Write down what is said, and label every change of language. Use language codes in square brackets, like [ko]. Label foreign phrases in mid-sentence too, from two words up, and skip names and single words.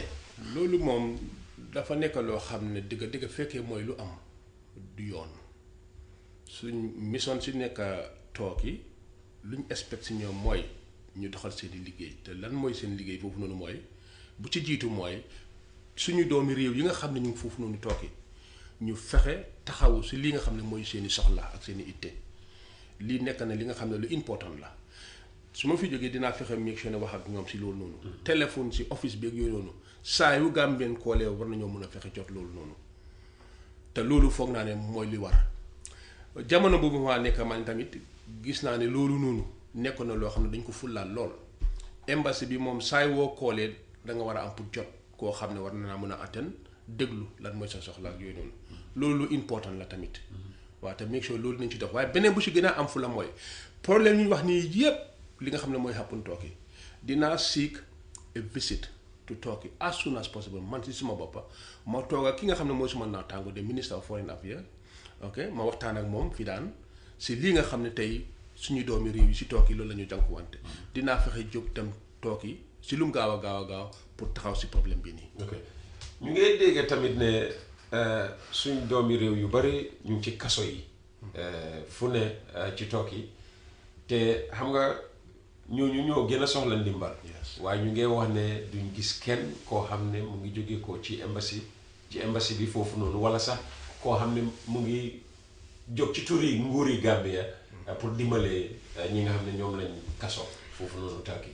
[wo] loolu moom dafa nekk loo xam ne dëgg fekkee mooy lu am du yoon suñ mission si nekk tooki luñ expect si ñoom mooy ñu doxal seeni liggéey te lan mooy seen liggéey foofu noonu mooy bu ci jiitu mooy suñu doomi réew yi nga xam ne ñu ngi foofu noonu tooki ñu fexe taxawu si li nga xam ne mooy seeni soxla ak seeni itte lii nekk na li nga xam ne lu important la su ma fi jógee dinaa fexe [en] make sure [wo] ne wax ak ñoom si loolu noonu téléphone si office bi ak yooyu noonu saa yu Gambien koolee war nañoo mën a fexe jot loolu noonu te loolu foog naa ne mooy li war jamono boobu maa nekk man tamit gis naa ne loolu noonu nekkoon na loo xam ne dañ ko fullaal lool embassy bi moom saay woo koolee da nga war a am pour jot koo xam ne war na naa mën a atteindre déglu lan mooy sa soxla ak yooyu noonu loolu lu important la tamit waaw te [en] make sure [wo] loolu nañ ci dox waaye beneen bu ci gën a am fu la mooy problème ñu wax nii yépp li nga xam ne mooy happen Turkey dinaa [en] seek a visit to Turkey as soon as possible [wo] man si suma boppa ma toog ak ki nga xam ne mooy suma naataango de [en] Minister of Foreign Affairs [wo] ok ma waxtaan ak moom fi daan si lii nga xam ne tey suñu doomi réew yi si Turkey loolu la ñu jànkuwante dinaa fexe jóg dem Turkey si lu mu gaaw a pour taxaw si problème bi nii. ok ñu ngi dégg tamit ne suñ doomi réew yu bari ñu ngi ci kaso yi fu ne ci Turkey te xam nga ñooñu ñoo gën a soxla ndimbal waaye ñu ngi wax ne duñ gis kenn koo xam ne mu ngi jóge ko ci embassy bi foofu noonu wala sax koo xam ne mu ngi jóg ci turi nguuri Gambia pour dimbale ñi nga xam ne ñoom lañ kaso foofu noonu Turkey.